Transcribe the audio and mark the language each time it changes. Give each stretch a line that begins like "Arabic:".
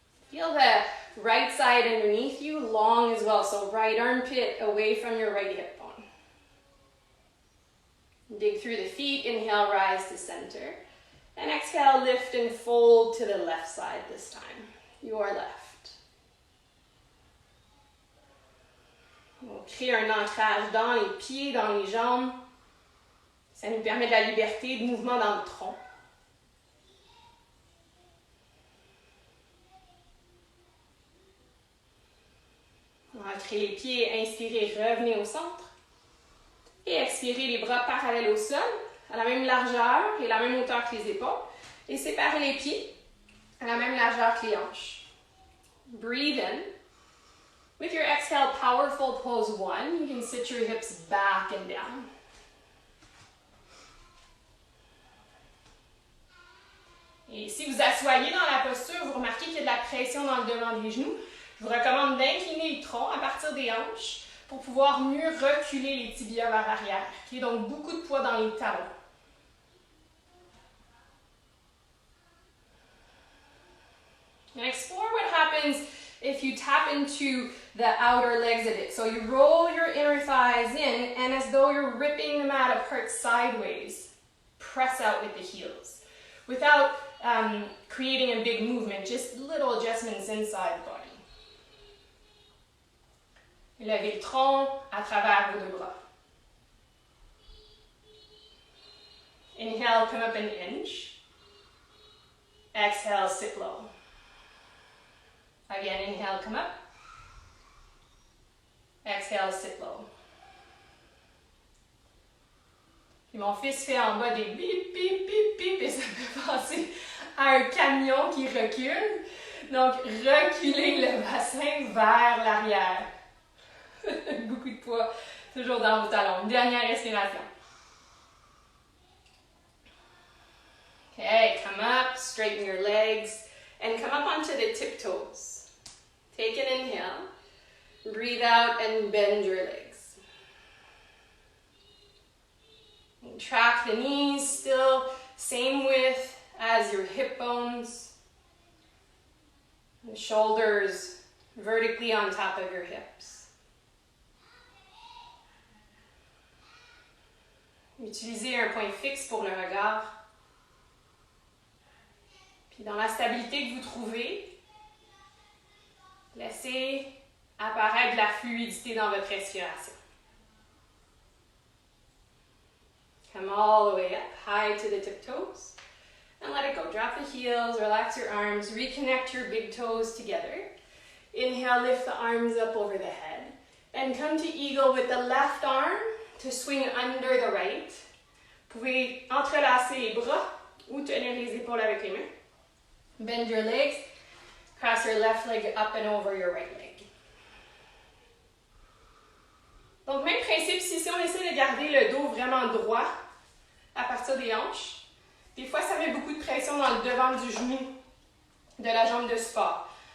English: Feel the right side underneath you, long as well. So right armpit away from your right hip bone. Dig through the feet, inhale, rise to center. And exhale, lift and fold to the left side this time, your left.
French: On crée un ancrage dans les pieds, dans les jambes. Ça nous permet de la liberté, de mouvement dans le tronc. On va créer les pieds, inspirez, revenez au centre. Et expirez les bras parallèles au sol, à la même largeur et la même hauteur que les épaules. Et séparez les pieds à la même largeur que les hanches.
English: Breathe in. With your exhale, powerful pose 1, you can sit your hips back and down.
French: Et si vous asseyez dans la posture, vous remarquez qu'il y a de la pression dans le devant des genoux. Je vous recommande d'incliner le tronc à partir des hanches pour pouvoir mieux reculer les tibias vers l'arrière. Okay? Donc, beaucoup de poids dans les talons.
English: And explore what happens if you tap into the outer legs a bit. So you roll your inner thighs in, and as though you're ripping the mat apart sideways, press out with the heels. Without creating a big movement, just little adjustments inside the body.
French: Levez le tronc à travers vos deux bras.
English: Inhale, come up an inch. Exhale, sit low. Again, inhale, come up. Exhale, sit low.
French: Puis mon fils fait en bas des bip, bip, bip, bip, et ça me fait penser à un camion qui recule. Donc, reculez le bassin vers l'arrière. Beaucoup de poids, toujours dans vos talons. Dernière respiration.
English: Okay, come up, straighten your legs, and come up onto the tiptoes. Take an inhale, breathe out, and bend your legs. And track the knees, still same width as your hip bones. The shoulders vertically on top of your hips.
French: Utilisez un point fixe pour le regard. Puis dans la stabilité que vous trouvez, laissez apparaître de la fluidité dans votre respiration.
English: Come all the way up, high to the tiptoes. And let it go. Drop the heels, relax your arms, reconnect your big toes together. Inhale, lift the arms up over the head. And come to eagle with the left arm to swing under the right.
French: Vous pouvez entrelacer les bras ou tenir les épaules avec les mains.
English: Bend your legs, cross your left leg up and over your right leg.
French: Donc, même principe, si on essaie de garder le dos vraiment droit à partir des hanches, des fois, ça met beaucoup de pression dans le devant du genou de la jambe de support.